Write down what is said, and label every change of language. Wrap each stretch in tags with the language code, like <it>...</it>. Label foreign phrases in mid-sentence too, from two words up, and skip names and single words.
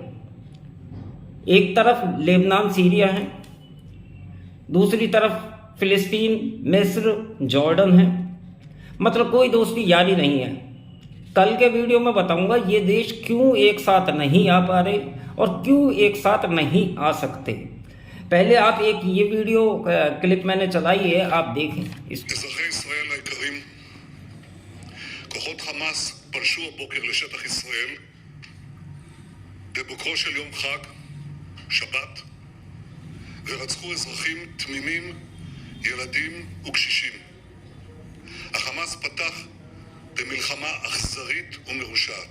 <hi>एक तरफ लेबनान सीरिया है, दूसरी तरफ फिलिस्तीन, मिस्र, जॉर्डन है। मतलब कोई दोस्ती यारी नहीं है। कल के वीडियो में बताऊंगा ये देश क्यों एक साथ नहीं आ पा रहे और क्यों एक साथ नहीं आ सकते। पहले आप एक ये</hi> <en>video clip</en> <hi>मैंने चलाई है, आप देखें।</hi> <he>כוחות חמאס פלשו הבוקר לשטח ישראל בבוקרו של יום חג, שבת, ורצחו אזרחים תמימים, ילדים וקשישים. החמאס פתח במלחמה אכזרית ומרושעת.</he>